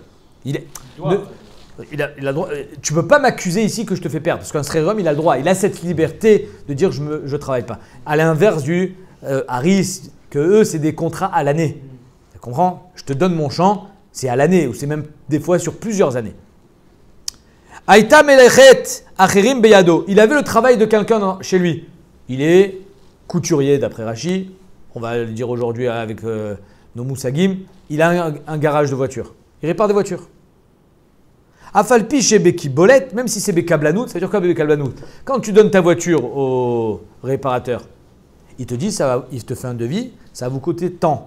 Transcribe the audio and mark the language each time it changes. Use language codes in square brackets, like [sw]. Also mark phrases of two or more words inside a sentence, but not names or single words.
[fr] Il a droit, tu ne peux pas m'accuser ici que je te fais perdre, parce qu'un Sririum, il a le droit, il a cette liberté de dire je ne travaille pas. À l'inverse du Haris, que eux, c'est des contrats à l'année. Tu comprends? Je te donne mon champ, c'est à l'année, ou c'est même des fois sur plusieurs années. [he] היתה מלאכת אחרים בידו. [fr] Il avait le travail de quelqu'un chez lui. Il est couturier d'après Rashi. On va le dire aujourd'hui avec nos moussagim. Il a un garage de voitures. Il répare des voitures. [he] אף על פי שבקבולת, [fr] même si c'est Bekablanout, ça veut dire quoi Bekablanout? Quand tu donnes ta voiture au réparateur, il te dit, il te fait un devis, ça va vous coûter tant.